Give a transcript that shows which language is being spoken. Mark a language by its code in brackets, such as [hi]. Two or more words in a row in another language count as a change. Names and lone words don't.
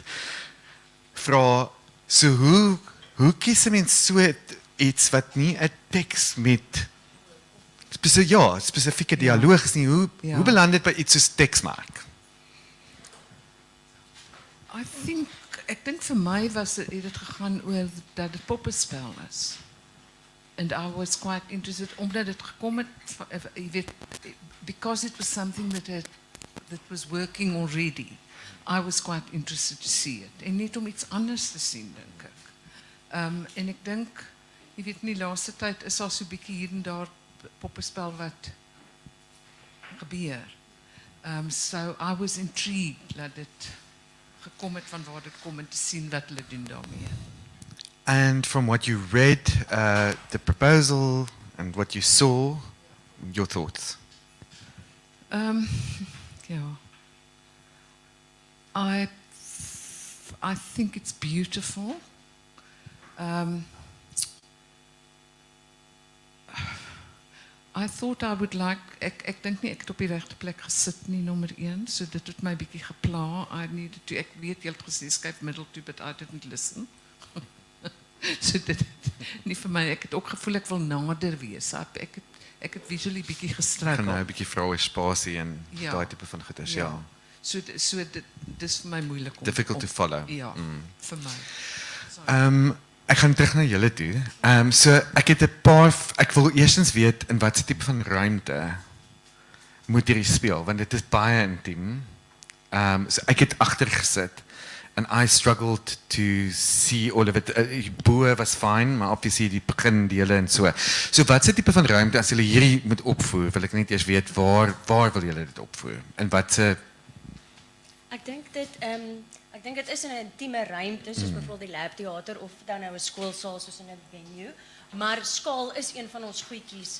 [af] Vra so hoe kies 'n mens so iets wat nie 'n teks met spesifieke dialoog is nie. Hoe beland dit by iets soos Teksmark? Ek dink vir my het dit gegaan oor dat dit poppenspel is. [en] And I was quite interested [af] omdat het gekom het, jy weet, [en] because it was something that was working already. I was quite interested to see it. [af] En net om iets anders te sien, dink ek. En ek dink, jy weet nie, laaste tyd is al so 'n bietjie hier en daar poppenspel wat gebeur. [en] So I was intrigued [af] dat dit gekom het van waar dit kom en te sien wat hulle doen daarmee. [en] And from what you read, the proposal and what you saw, your thoughts? Yeah. I think it's beautiful. I thought I would like, [af] ek dink nie ek het op die regte plek gesit nie, nommer 1, so dit het my bietjie gepla. Ek weet jy het gesê skryf middel toe, [en] but I didn't listen. [af] So dit nie vir my, ek het ook gevoel ek wil nader wees. Ek het visually bietjie gestruggle. Gaan nou 'n bietjie vra oor spasie en daai tipe van goeders, ja. So dit is vir my moeilik om [en] difficult to follow. [af] Ja, vir my. Ek gaan terug na julle toe. So ek het 'n paar ek wil eerstens weet in watter tipe van ruimte moet hierdie speel want dit is baie intiem. So ek het agter gesit [en] and I struggled to see all of it. [af] Boe was fine, maar obviously die begindele en so. So watse tipe van ruimte as julle hierdie moet opvoer, wil ek net eers weet waar wil julle dit opvoer? En watse Ek dink dit is in 'n intieme ruimte soos byvoorbeeld die labteater of dan nou 'n skoolsaal soos in 'n venue, maar skaal is een van ons goedjies.